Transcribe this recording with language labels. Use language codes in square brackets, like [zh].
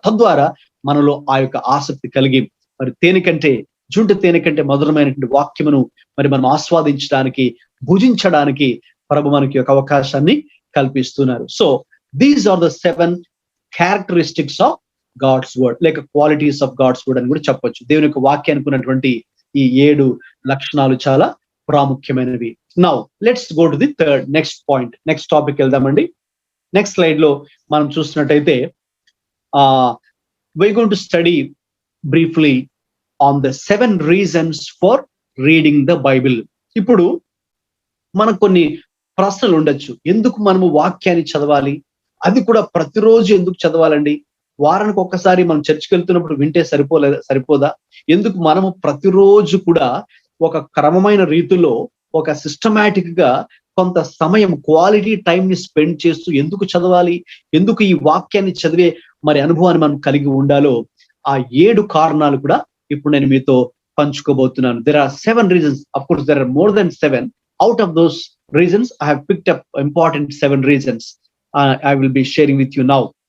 [te] తద్వారా మనలో ఆ యొక్క ఆసక్తి కలిగి మరి జుంటు తేనె కంటే మధురమైనటువంటి వాక్యమును మరి మనం ఆస్వాదించడానికి, భుజించడానికి ప్రభు మనకి ఒక అవకాశాన్ని కల్పిస్తున్నారు. [en] so these are the 7 characteristics of God's word, లేక qualities of God's word [te] అని కూడా చెప్పొచ్చు. దేవుని యొక్క వాక్యానికి ఉన్నటువంటి ఈ 7 లక్షణాలు చాలా ప్రాముఖ్యమైనవి. [en] Now let's go to the next point. Next topic [te] వెళ్దామండి. నెక్స్ట్ స్లైడ్ లో మనం చూసినట్టయితే [en] we're going to study briefly on the 7 reasons for reading the Bible. [te] ఇప్పుడు మనకు కొన్ని ప్రశ్నలు ఉండొచ్చు. ఎందుకు మనము వాక్యాన్ని చదవాలి? అది కూడా ప్రతిరోజు ఎందుకు చదవాలండి? వారానికి ఒక్కసారి మనం చర్చికి వెళ్తున్నప్పుడు వింటే సరిపోదా? ఎందుకు మనము ప్రతిరోజు కూడా ఒక క్రమమైన రీతిలో, ఒక సిస్టమాటిక్ గా కొంత సమయం, క్వాలిటీ టైం ని స్పెండ్ చేస్తూ ఎందుకు చదవాలి? ఎందుకు ఈ వాక్యాన్ని చదివే మరి అనుభవాన్ని మనం కలిగి ఉండాలో ఆ 7 కారణాలు కూడా ఇప్పుడు నేను మీతో పంచుకోబోతున్నాను. [en] There are 7 reasons. Of course, there are more than 7. Out of those reasons, I have picked up important 7 reasons. I will be sharing with you now.